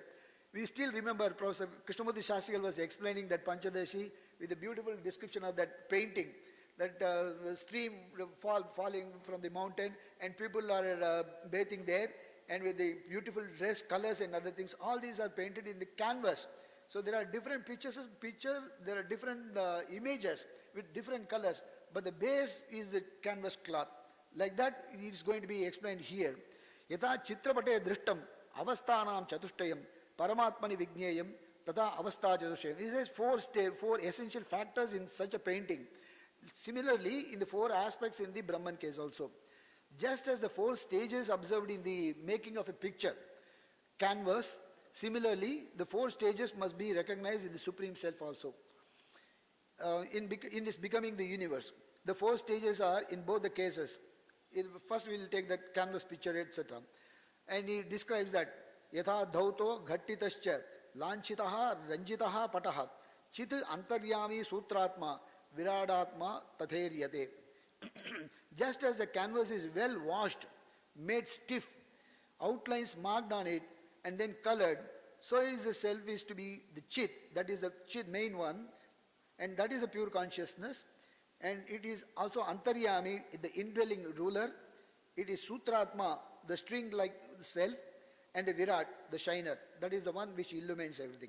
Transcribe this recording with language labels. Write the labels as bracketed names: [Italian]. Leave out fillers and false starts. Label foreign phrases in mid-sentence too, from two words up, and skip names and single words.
[English] We still remember Professor Krishnamurti Shastrigal was explaining that Panchadashi with a beautiful description of that painting, that stream falling from the mountain and people are bathing there, and with the beautiful dress, colors and other things, all these are painted in the canvas. So there are different pictures, there are different images with different colors, but the base is the canvas cloth. Like that it is going to be explained here. [Sanskrit] यथा चित्रपटे दृष्टम् अवस्थानं चतुष्टयम् परमात्मनि विज्ञेयं तथा अवस्था चतुष्टयम्. [English] This is 4 essential factors in such a painting. Similarly, in the 4 aspects in the Brahman case also. Just as the 4 stages observed in the making of a picture, canvas, similarly, the 4 stages must be recognized in the Supreme Self also. In its becoming the universe. The 4 stages are in both the cases. First we will take that canvas picture, etc. And he describes that [Sanskrit] यथा धौतो घट्टितश्च लाञ्छितः रञ्जितः पटः चित् अन्तर्यामी सूत्रात्मा विराडात्मा तथेर्यते. [English] Just as the canvas is well washed, made stiff, outlines marked on it, and then colored, so is the self is to be the chit, that is the chit main one, and that is a pure consciousness, and it is also Antaryami, the indwelling ruler, it is Sutratma, the string-like self, and the Virat, the shiner, that is the one which illumines everything.